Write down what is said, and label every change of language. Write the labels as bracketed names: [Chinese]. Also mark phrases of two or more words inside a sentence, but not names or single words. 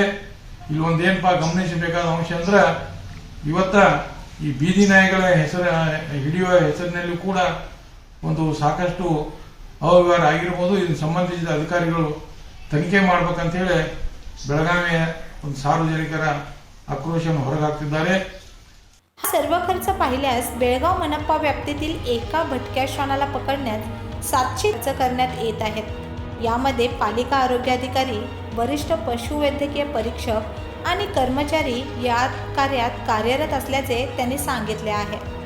[Kannada] ಇಲ್ಲಿ ಒಂದೇನಪ್ಪ ಗಮನಿಸಬೇಕಾದ ಅಂಶ ಅಂದ್ರೆ ಇವತ್ತ ಈ ಬೀದಿ ನಾಯಿಗಳ ಹಿಡಿಯುವ ಹೆಸರಿನಲ್ಲಿ ಕೂಡ ಒಂದು ಸಾಕಷ್ಟು ಅವ್ಯವಹಾರ ಆಗಿರ್ಬೋದು. ಇದಕ್ಕೆ ಸಂಬಂಧಿಸಿದ ಅಧಿಕಾರಿಗಳು ತನಿಖೆ ಮಾಡ್ಬೇಕಂತ ಹೇಳಿ ಬೆಳಗಾವಿಯ ಒಂದು ಸಾರ್ವಜನಿಕರ आक्रोशाने ಹೊರಗಾಗ್ತಿದ್ದಾರೆ. [Marathi] सर्व खर्च पाहिल्यास बेळगाव मनपा व्याप्तीतील एका भटक्या श्वानाला पकडण्यात 700 खर्च करण्यात येत आहेत. यामध्ये पालिका आरोग्य अधिकारी, वरिष्ठ पशुवैद्यकीय परीक्षक आणि कर्मचारी या कार्यात कार्यरत असल्याचे त्यांनी सांगितले आहे.